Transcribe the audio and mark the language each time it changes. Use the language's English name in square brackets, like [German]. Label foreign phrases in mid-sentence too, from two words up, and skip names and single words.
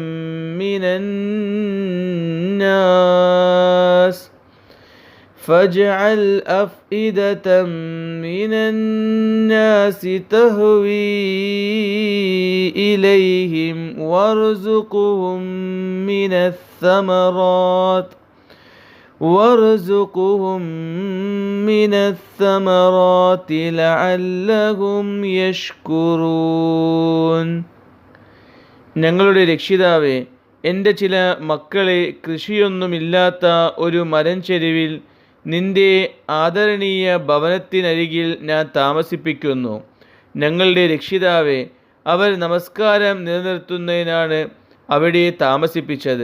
[Arabic] من الناس تهوي إليهم وارزقهم من الثمرات لعلهم يشكرون. [Malayalam] ഞങ്ങളുടെ രക്ഷിതാവേ, എൻ്റെ ചില മക്കളെ കൃഷിയൊന്നുമില്ലാത്ത ഒരു മരംചെരുവിൽ നിന്റെ ആദരണീയ ഭവനത്തിനരികിൽ ഞാൻ താമസിപ്പിക്കുന്നു. ഞങ്ങളുടെ രക്ഷിതാവേ, അവർ നമസ്കാരം നിലനിർത്തുന്നതിനാണ് അവിടെ താമസിപ്പിച്ചത്.